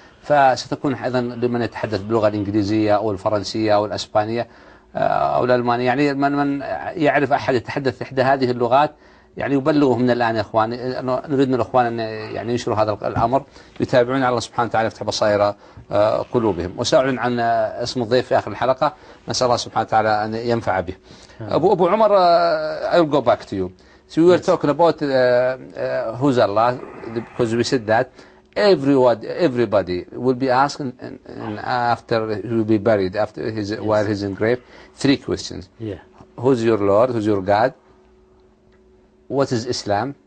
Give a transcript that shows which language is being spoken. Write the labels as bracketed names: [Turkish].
[Arabic] فستكون أيضا لمن يتحدث باللغة الإنجليزية أو الفرنسية أو الأسبانية أو الألمانية، يعني من يعرف أحد يتحدث إحدى هذه اللغات يعني يبلغه من الآن يا إخواني. نريد من الإخوان أن يعني ينشروا هذا الأمر، يتابعون على الله سبحانه وتعالى يفتح بصائر قلوبهم. وسأعلن عن اسم الضيف في آخر الحلقة، نسأل الله سبحانه وتعالى أن ينفع به. [English] أبو عمر, I will go back to you. So we were talking about who's Allah, because we said that everybody will be asking after he will be buried, while he's in grave, 3 questions. Yeah. Who's your Lord? Who's your God? What is Islam?